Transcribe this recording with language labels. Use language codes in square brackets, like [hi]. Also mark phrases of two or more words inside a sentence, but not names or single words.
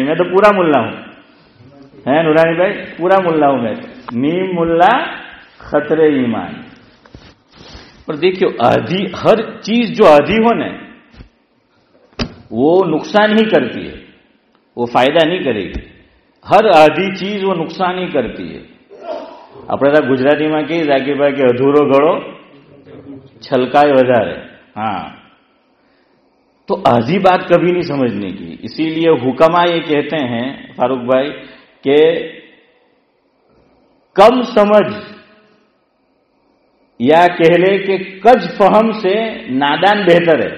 [ur] میں تو پورا ملا ہوں، ہے نورانی بھائی، پورا ملا ہوں میں. نیم ملا خطرے ایمان. پر دیکھیو، آدھی ہر چیز جو آدھی ہو نا وہ نقصان ہی کرتی ہے، وہ فائدہ نہیں کرے گی. ہر آدھی چیز وہ نقصان ہی کرتی ہے. [gu] આપણે ગુજરાતીમાં કહી ઝાકીર ભાઈ કે અધૂરો ઘડો છલકાય વધારે. [ur] ہاں، تو آدھی بات کبھی نہیں سمجھنے کی. اسی لیے حکما یہ کہتے ہیں فاروق بھائی کہ کم سمجھ یا کہہ لے کہ کج فہم سے نادان بہتر ہے.